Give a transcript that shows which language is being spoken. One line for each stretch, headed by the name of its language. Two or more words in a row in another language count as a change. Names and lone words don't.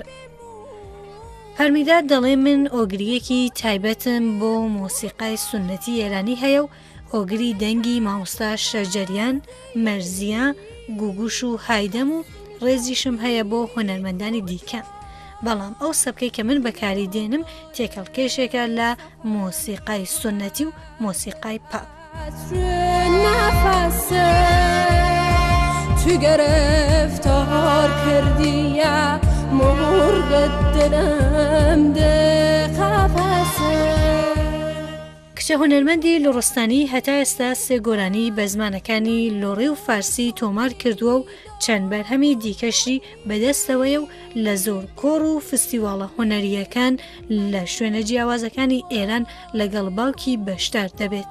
Central Kurdish: پارمیدا دەڵێ من ئۆگریەکی تایبەتم بۆ مۆسیقای سونەتی ئێرانی هەیە و ئۆگری دەنگی مامۆستا شەرجەریان، مەرزیە، گوگوش و هایدەم و ڕێزیشم هەیە بۆ هونەرمەندانی دیکە. بەڵام ئەو سەبکەی کە من بەکاری دێنم تێکەڵکێشێکە لە مۆسیقای سونەتی و مۆسیقای پاپ.
Persian: تو گرفتار کردی مرغ دلم ده قفسه.
Central Kurdish: کچە هونەرمەندی لۆڕستانی هەتا ئێستا سێ گۆرانی بە زمانەکانی لۆڕی و فارسی تۆمار کردووە و چەند بەرهەمی دیکەشی بەدەستەوەیە و لە زۆر کۆڕ و فستیواڵە هونەریەکان لە شوێنە جیاوازەکانی ئێران لەگەڵ باوکی بەشدار دەبێت.